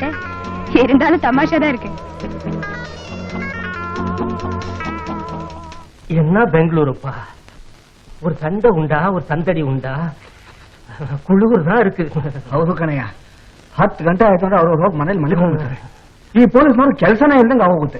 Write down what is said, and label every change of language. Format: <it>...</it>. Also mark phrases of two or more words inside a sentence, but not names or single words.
<ta>இருந்தாலும் தமாஷாதான் இருக்கு. என்ன பெங்களூருப்பா, ஒரு சண்டை உண்டா, ஒரு சந்தடி உண்டா? ಕುಳುಗುರು தான் இருக்கு.</ta> <kn>ಹೌದು ಕಣಯ್ಯ, 10 ಗಂಟೆ ಆಯ್ತು ಅಂದ್ರೆ ಅವ್ರು ಹೋಗಿ ಮನೇಲಿ ಮಲ್ಕೊಂಡ್ಬಿಡ್ತಾರೆ. ಈ ಪೊಲೀಸ್ನವ್ರು ಕೆಲಸನೇ ಇಲ್ದಂಗೆ ಆಗೋಗುತ್ತೆ.</kn>